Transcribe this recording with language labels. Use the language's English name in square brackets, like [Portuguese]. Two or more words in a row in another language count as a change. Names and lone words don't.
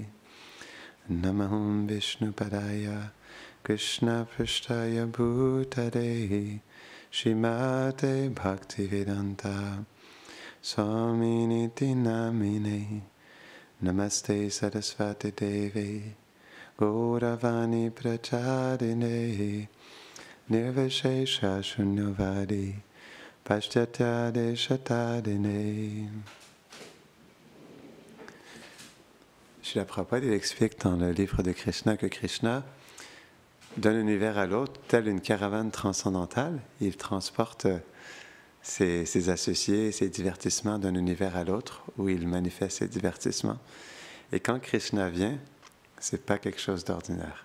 [Sanskrit] Namaham Vishnu Padaya, Krishna Prishtaya Bhutare, Shrimate Bhaktivedanta, Swaminiti Namine, Namaste Saraswati Devi, Gauravani Prachadine, Nirvishesha Shunyavadi, Paschatya Deshatadine. [French] Srila Prabhupada, il explique dans le livre de Krishna que Krishna, d'un univers à l'autre, tel une caravane transcendantale, il transporte ses associés, ses divertissements d'un univers à l'autre, où il manifeste ses divertissements. Et quand Krishna vient, c'est pas quelque chose d'ordinaire.